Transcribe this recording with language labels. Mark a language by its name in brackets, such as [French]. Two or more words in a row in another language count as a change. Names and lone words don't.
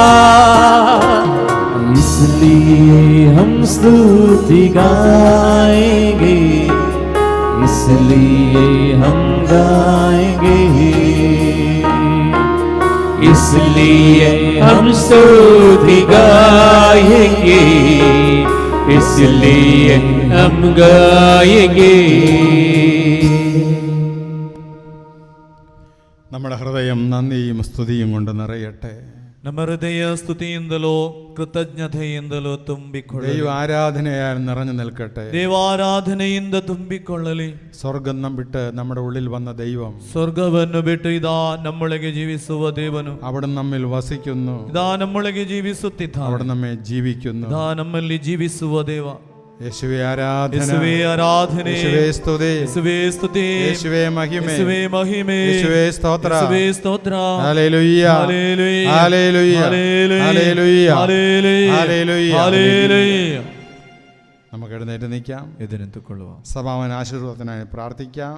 [Hindi] इसलिए हम स्तुति गाएंगे, इसलिए हम गाएंगे, इसलिए हम स्तुति गाएंगे, इसलिए हम गाएंगे। [Malayalam] നമ്മുടെ ഹൃദയം നന്ദിയും സ്തുതിയും കൊണ്ട് നിറയട്ടെ. [Kannada] ನಮ್ಮ ಹೃದಯ ಸ್ತುತಿಯಿಂದಲೋ ಕೃತಜ್ಞತೆಯಿಂದಲೋ ತುಂಬಿಕೊಳ್ಳಲಿ. [Malayalam] ദൈവ ആരാധനയാൽ നിറഞ്ഞു നിൽക്കട്ടെ. [Kannada] ದೇವಾರಾಧನೆಯಿಂದ ತುಂಬಿಕೊಳ್ಳಲಿ. [Malayalam] സ്വർഗം വിട്ട് നമ്മുടെ ഉള്ളിൽ വന്ന ദൈവം, [Kannada] ಸ್ವರ್ಗವನ್ನು ಬಿಟ್ಟು ಇದಾ ನಮ್ಮೊಳಗೆ ಜೀವಿಸುವ ದೇವನು, [Malayalam] അവിടെ നമ്മിൽ വസിക്കുന്നു. [Kannada] ಇದಾ ನಮ್ಮೊಳಗೆ ಜೀವಿಸುತ್ತಿದ್ದಾನೆ. [Malayalam] അവിടെ നമ്മെ ജീവിക്കുന്നു. [Kannada] ಇದಾ ನಮ್ಮಲ್ಲಿ ಜೀವಿಸುವ ದೇವ. [Malayalam] യേശുവേ ആരാധന, യേശുവേ ആരാധನೆ, യേശുവേ സ്തുതി, യേശുവേ സ്തുതി, യേശുവേ മഹിമ, യേശുവേ മഹിമೆ, യേശുവേ സ്തോത്ര, യേശുവേ സ്തോത്ര. ഹല്ലേലൂയ, ഹല്ലേലൂയ, ഹല്ലേലൂയ, ഹല്ലേലൂയ, ഹല്ലേലൂയ, ഹല്ലേലൂയ. നമുക്ക് എഴുന്നേറ്റ് നിൽക്കാം. [Kannada] ಎದುರಿನಿಂತುಕೊಳ್ಳುವ. [Malayalam] സമാപന ആശീർവാദത്തിനായി പ്രാർത്ഥിക്കാം.